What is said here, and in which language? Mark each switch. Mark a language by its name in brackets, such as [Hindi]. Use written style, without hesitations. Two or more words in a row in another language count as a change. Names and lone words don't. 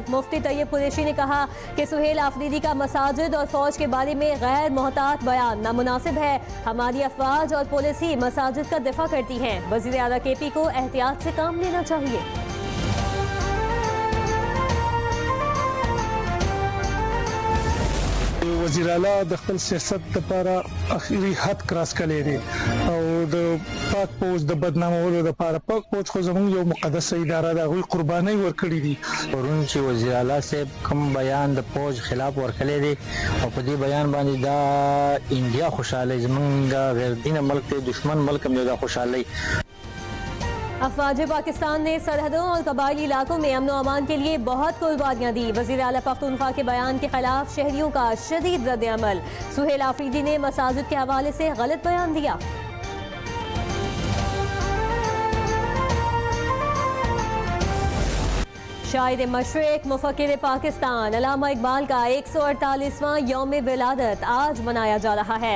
[Urdu] مفتی طیب قریشی نے کہا کہ سہیل آفریدی کا مساجد اور فوج کے بارے میں غیر محتاط بیان نامناسب ہے. ہماری افواج اور پولیس ہی مساجد کا دفاع کرتی ہیں. وزیر اعلی KP کو احتیاط سے کام لینا چاہیے. [Pashto] وزیر اعلی د خپل سیاست لپاره اخیری حد کراس کړی دی او د پاک فوج د بدنامولو لپاره پاک فوج خو زموږ یو مقدسه اداره ده، هغوی قربانۍ ورکړي دي. پرون چې وزیر اعلی صاحب کوم بیان د فوج خلاف ورکړی دی او په دې بیان باندې دا انډیا خوشاله زموږ غیر دینه ملک ته دشمن ملک هم دا خوشاله. [Urdu] افواج پاکستان نے سرحدوں اور قبائلی علاقوں میں امن امان کے لیے بہت قربانیاں دی. وزیر اعلی پختونخوا کے بیان کے خلاف شہریوں کا شدید ردعمل. سہیل آفریدی نے مساجد کے حوالے سے غلط بیان دیا. شاعر مشرق مفکر پاکستان علامہ اقبال کا 148واں یوم ولادت آج منایا جا رہا ہے.